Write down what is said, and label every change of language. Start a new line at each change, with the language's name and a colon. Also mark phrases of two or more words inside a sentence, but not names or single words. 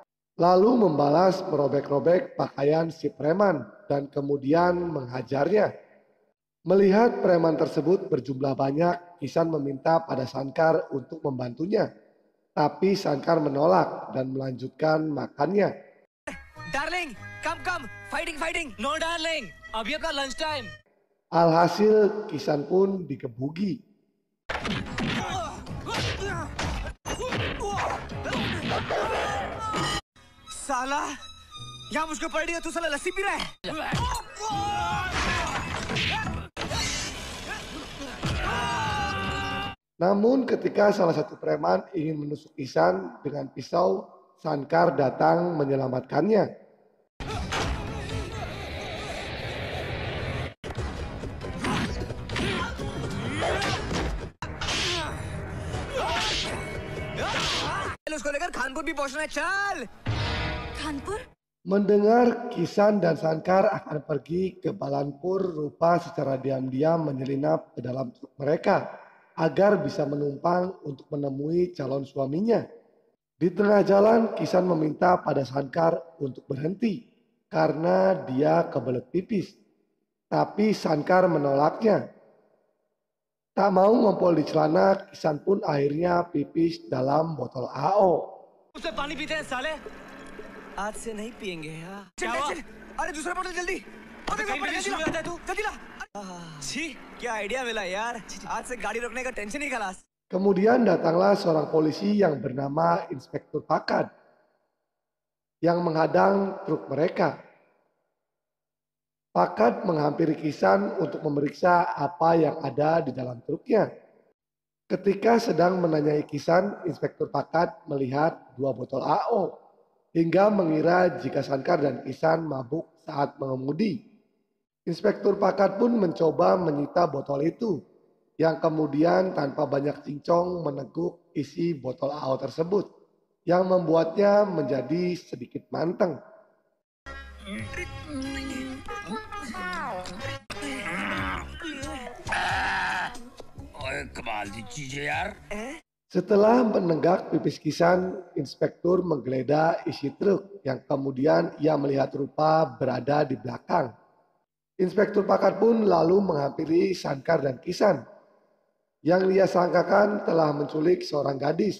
Indonesian: Lalu membalas merobek-robek pakaian si preman dan kemudian menghajarnya. Melihat preman tersebut berjumlah banyak, Kisan meminta pada Sangkar untuk membantunya. Tapi Sangkar menolak dan melanjutkan makannya.
English: darling come come fighting fighting no darling
Hindi: अभी अपना
English: lunch time
Indonesian: Alhasil Kisan pun dikebuki.
Hindi: साला यहाँ मुझको पड़ रही है तू साला लस्सी पी रहा है
Indonesian: Namun ketika salah satu preman ingin menusuk Kisan dengan pisau, Sangkar datang menyelamatkannya.
Hindi: उसको लेकर खानपुर भी पहुंचना है चल कानपुर
Indonesian: Mendengar Kisan dan Sangkar akan pergi ke Balanpur, Rupa secara diam-diam menyelinap ke dalam truk mereka agar bisa menumpang untuk menemui calon suaminya. Di tengah jalan, Kisan meminta pada Sangkar untuk berhenti karena dia kebelet pipis. Tapi Sangkar menolaknya. Tak mau ngompol di celana, Kisan pun akhirnya pipis dalam botol AO.
Hindi: उससे पानी पीते हैं साले आज से नहीं पियेंगे यार क्या हुआ अरे दूसरा बोतल जल्दी अरे कहीं भी शुरू आता है तू जल्दी ला छी क्या आइडिया मिला यार आज से गाड़ी रोकने का टेंशन ही खलास
Indonesian: Kemudian datanglah seorang polisi yang bernama Inspektur Pakad yang menghadang truk mereka. Pakat menghampiri Kisan untuk memeriksa apa yang ada di dalam truknya. Ketika sedang menanyai Kisan, Inspektur Pakat melihat 2 botol AO hingga mengira jika Sankar dan Kisan mabuk saat mengemudi. Inspektur Pakat pun mencoba menyita botol itu, yang kemudian tanpa banyak cincong meneguk isi botol AO tersebut, yang membuatnya menjadi sedikit manteng.
Hindi: कमाल दी चीज है यार।
Indonesian: Setelah menenggak pipis Kisan, Inspektur menggeledah isi truk yang kemudian ia melihat rupa berada di belakang. Inspektur Pakat pun lalu menghampiri Sankar dan Kisan yang ia sangkakan telah menculik seorang gadis.